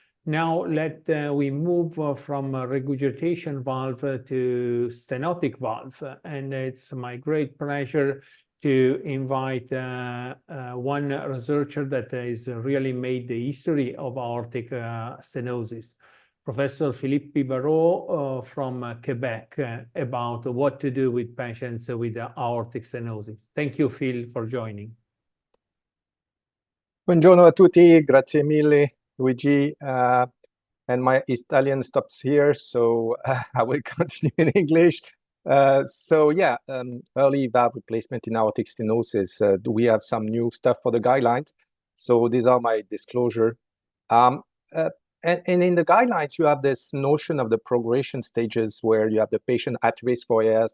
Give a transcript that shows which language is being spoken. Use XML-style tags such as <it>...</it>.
<en>Now we move from regurgitation valve to stenotic valve, and it's my great pleasure to invite one researcher that has really made the history of aortic stenosis, Professor Philippe Barrault from Quebec, about what to do with patients with aortic stenosis. Thank you, Phil, for joining.</en> <it>Buongiorno a tutti, grazie mille, Luigi.</it> <en>And my Italian stops here, so I will continue in English. Early valve replacement in aortic stenosis. Do we have some new stuff for the guidelines? So these are my disclosure. And in the guidelines, you have this notion of the progression stages where you have the patient at risk for AS.</en>